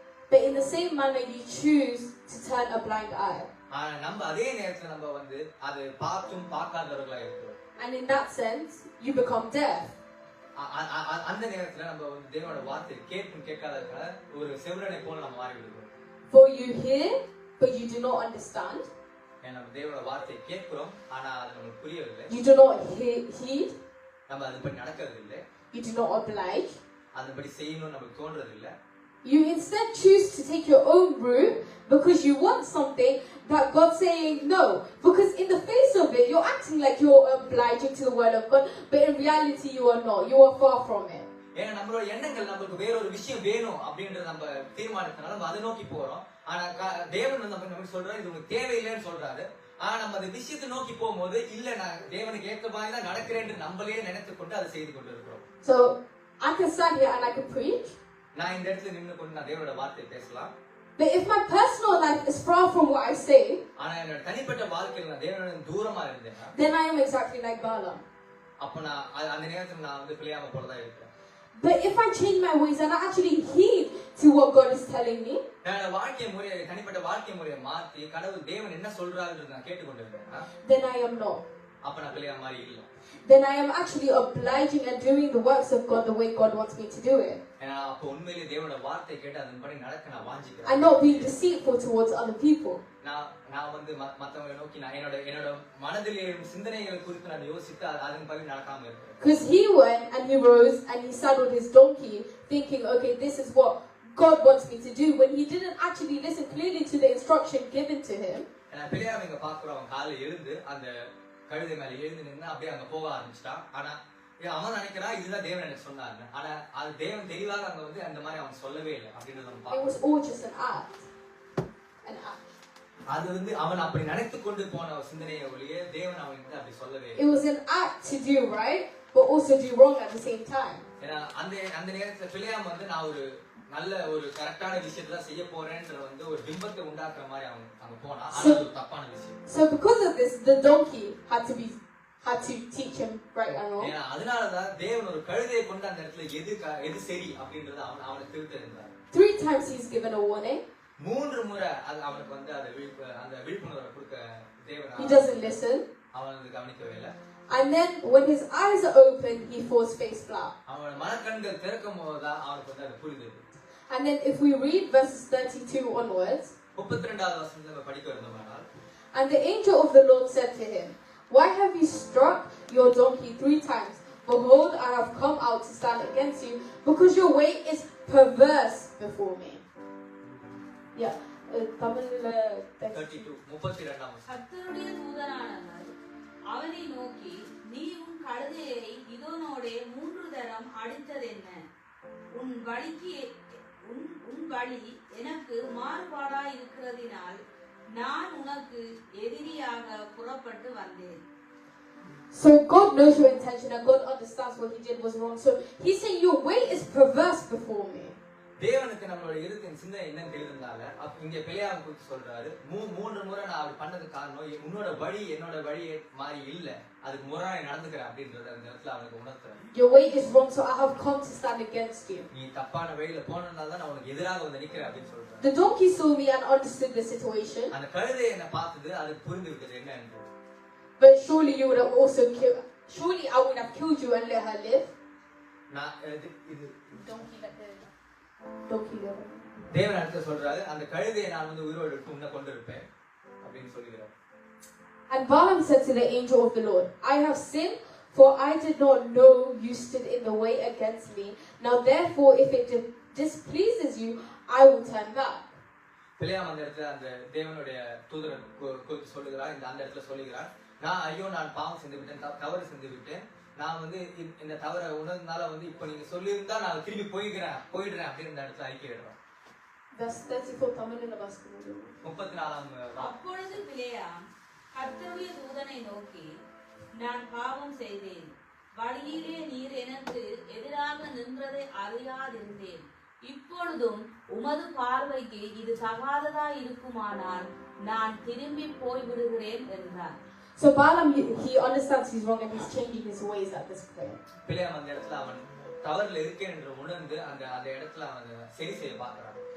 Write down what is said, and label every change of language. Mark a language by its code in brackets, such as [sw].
[en] But in the same manner, you choose to turn a blind eye. [ta] ஆனா நம்ம அதே நேரத்துல நம்ம வந்து அதை பார்த்தும் பார்க்காதவர்களா இருக்கிறோம். [en] And in that sense, you become deaf. [ta] அந்த நேரத்துல நம்ம வந்து தேவனோட வார்த்தையை கேட்டும் கேட்காதவர்கள ஒரு செவிடனை போல நம்ம மாறி விடுவோம். [en] For you hear, but you do not understand. [ta] நம்ம தேவனோட வார்த்தையை கேட்கிறோம், ஆனா அது நமக்கு புரியவில்லை. [en] You do not heed. [ta] நம்ம அதுபடி நடக்கிறது இல்லை. [en] You do not oblige. [ta] அந்தபடி செய்யணும்னு நமக்கு தோன்றது இல்ல. [en] You instead choose to take your own route because you want something that God's saying no. Because in the face of it, you're acting like you're obliging to the word of God, but in reality you are not. You are far from it. [ta] ஏன்னா நம்மளோட எண்ணங்கள் நமக்கு வேற ஒரு விஷயம் வேணும் அப்படின்றது நம்ம தீர்மானத்தினால நம்ம அதை நோக்கி போறோம். ஆனா தேவன் வந்து நமக்கு சொல்றாரு இது உங்களுக்கு தேவையில்லைன்னு சொல்றாரு. ஆனா நம்ம அந்த விஷயத்தை நோக்கி போகும்போது இல்ல நான் தேவனுக்கு ஏற்ற மாதிரி தான் நடக்கிறேன்னு நம்மளே நினைத்து கொண்டு அதை செய்து கொண்டு இருக்கிறோம். [en] So I can stand here and I can preach. [ta] நான் இந்த இடத்துல நின்னு கொண்டு நான் தேவனோட வார்த்தையை பேசலாம். [en] But if my personal life is far from what I say, [ta] ஆனா என்னோட தனிப்பட்ட வாழ்க்கையில நான் தேவனோட தூரமா இருந்தேன்னா [en] then I am exactly like Balaam. [ta] அப்ப நான் அந்த நேரத்துல நான் வந்து பிழையாம போறதா இருக்கேன். [en] But if I change my ways and I actually heed to what God is telling me, [ta] என்னோட வாழ்க்கை முறையை தனிப்பட்ட வாழ்க்கை முறையை மாத்தி கடவுள் தேவன் என்ன சொல்றாருன்னு நான் கேட்டுக்கொண்டிருந்தேன்னா [en] then I am not. [ta] அப்ப நான் பிழையா மாதிரி இல்ல. [en] Then I am actually obliging and doing the works of God the way God wants me to do it. [ta] ஏன்னா அப்ப உண்மையிலேயே தேவனோட வார்த்தை கேட்டு அதன்படி நடக்க நான் வாஞ்சிக்கிறேன். [en] I'm not being deceitful towards other people. [ta] நான் வந்து மத்தவங்களை நோக்கி நான் என்னோட மனதில் எழும் சிந்தனைகளை குறித்து நான் யோசித்து அதன்படி நடக்காம இருக்கிறேன். [en] Because he went and he rose and he saddled his donkey thinking, okay, this is what God wants me to do, when he didn't actually listen clearly to the instruction given to him. [ta] நான் பிள்ளையாம இங்க பாக்குறோம் அவன் காலை எழுந்து அந்த கழுதை மேல எழுந்து நின்று அப்படியே அங்க போக ஆரம்பிச்சிட்டான். ஆனா அவன் நினைக்கிறான் இதுதான் தேவன் எனக்கு சொன்னாரு. ஆனா அது தேவன் தெளிவாக அங்க வந்து அந்த மாதிரி அவன் சொல்லவே இல்லை அப்படின்றத நம்ம [en] It was [ta] பார்க்கிறோம். [en] all just an act. An act. [ta] அது வந்து அவன் அப்படி நினைத்து கொண்டு போன சிந்தனையை ஒழிய தேவன் அவனுக்கு அப்படி சொல்லவே [en] It [ta] இல்லை. [en] was an act to do right, but also do wrong at the same time. [ta] ஏன்னா அந்த நேரத்துல பிள்ளையாம வந்து நான் ஒரு நல்ல ஒரு கரெக்டான விஷயத்தை தான் செய்ய போறேன்ற வந்து ஒரு பிம்பத்தை உண்டாக்குற மாதிரி அவங்க போனா அது ஒரு தப்பான விஷயம். [en] So because of this, the donkey had to teach him right and wrong. [ta] ஏன்னா அதனாலதான் தேவன் ஒரு கழுதையை கொண்டு அந்த இடத்துல எது சரி அப்படின்றத அவனுக்கு திருத்தறிந்தார். [en] 3 times he's given a warning. [ta] 3 முறை அவனுக்கு வந்து அந்த விழிப்புணர்வை கொடுக்க தேவன் [en] He doesn't listen. [ta] அவன் வந்து கவனிக்கவே இல்லை. [en] And then when his eyes are open, he falls face flat. [ta] அவனோட மனக்கண்கள் திறக்கும் போதுதான் அவனுக்கு வந்து அது புரியுது. [en] And then if we read verses 32 onwards, [ta] 32வது வசனத்துல நம்ம படிக்க இருந்தோம்னால், [en] and the angel of the Lord said to him, why have you struck your donkey 3 times? Behold, I have come out to stand against you, because your way is perverse before me. Yeah, Tamil [ta] 32 32ஆம் வசனம். கர்த்தருடைய தூதனானவர் அவனை நோக்கி நீ உன் கழுதையை இதனோடே 3 தரம் அடித்ததென்ன? உன் வழி எனக்கு மாறுபாடாய் இருக்கிறதினால் நான் உனக்கு எதிரியாக புறப்பட்டு வந்தேன். [en] So God knows your intention and God understands what he did was wrong. So he's saying your way is perverse before me. [ta] தேவனுக்கு நம்மளோட இருதயத்தின் சிந்தனை என்னன்னு தெரிந்ததால இங்க பிள்ளையாம குறித்து சொல்றாரு 3 முறை நான் அப்படி பண்ணது காரணம் உன்னோட வழி என்னோட வழி மாதிரி இல்ல, அதுக்கு முரணாக நடந்துக்கிறேன் அப்படின்றத அந்த இடத்துல அவனுக்கு உணர்த்துறேன். [en] Your way is wrong, so I have come to stand against you. [ta] நீ தப்பான வழியில போனதால தான் நான் உனக்கு எதிராக வந்து நிக்கிறேன் அப்படின்னு சொல்றேன். [en] The donkey saw me and understood the situation. [ta] அந்த கழுதை என்ன பார்த்தது, அது புரிந்து விட்டது என்ன என்று. [en] But surely you would have also killed. Surely I would have killed you and let her live. [ta] நான் இது [en] Donkey let the donkey live. [ta] தேவன் அடுத்து சொல்றாரு அந்த கழுதையை நான் வந்து உயிரோடு எடுத்து உன்னை கொண்டு இருப்பேன் அப்படின்னு சொல்லுகிறார். [en] And Balaam said to the angel of the Lord, I have sinned, for I did not know you stood in the way against me. Now therefore, if it displeases you, I will turn back. [ta] பிள்ளையாம் அந்த இடத்துல அந்த தேவனுடைய தூதரன் குறித்து சொல்லுகிறார். அந்த இடத்துல சொல்லுகிறார், நான் பாவம் செஞ்சு விட்டேன், தவறு செஞ்சு விட்டேன். நான் வந்து இந்த தவறை உணர்ந்தனால வந்து இப்ப நீங்க சொல்லியிருந்தா நான் திரும்பி போயிடுறேன் அப்படின்னு இந்த இடத்துல ஐக்கியிடுறேன். Verse 34 தமிழ்ல வாசிக்கிறோம். 34ஆம் அப்பொழுது பிலேயாம் கர்த்தருடைய தூதனை நோக்கி நான் பாவம் செய்தேன், வழியிலே நீர் எனக்கு எதிராக நின்றதை அறியாதிருந்தேன். இப்பொழுதும் உமது பார்வைக்கு இது தகாததா இருக்குமானால் நான் திரும்பி போய்விடுகிறேன் என்றார். [en] So Balaam, he understands he's wrong and he's changing his ways at this point. [ta] பிள்ளையாம் அந்த இடத்துல அவன் தவறுல இருக்கேன் என்று உணர்ந்து அந்த இடத்துல அவன் சரி செய்ய பார்க்கிறான்.